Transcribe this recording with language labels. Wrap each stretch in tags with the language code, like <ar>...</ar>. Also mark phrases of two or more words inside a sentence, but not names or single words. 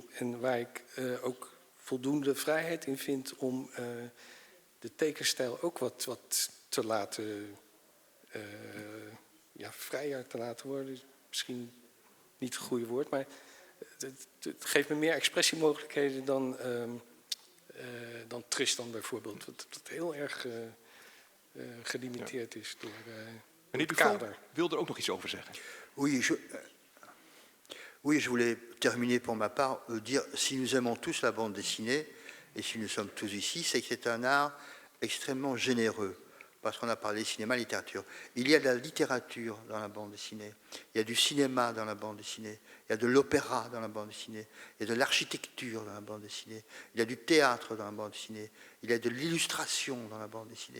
<nl>En waar ik ook voldoende vrijheid in vind om de tekenstijl ook wat te laten, vrijer te laten worden. Is misschien niet het goede woord, maar het geeft me meer expressiemogelijkheden dan Tristan bijvoorbeeld. Wat heel erg gelimiteerd is door Meneer het Dufaux kader. wil er ook nog iets over zeggen.</nl> <fr>Oui, je voulais terminer pour ma part, dire, si nous aimons tous la bande dessinée, et si nous sommes tous ici, c'est que c'est un art extrêmement généreux, parce qu'on a parlé cinéma, littérature. Il y a de la littérature dans la bande dessinée, il y a du cinéma dans la bande dessinée, il y a de l'opéra dans la bande dessinée, il y a de l'architecture dans la bande dessinée, il y a du théâtre dans la bande dessinée, il y a de l'illustration dans la bande dessinée.</fr>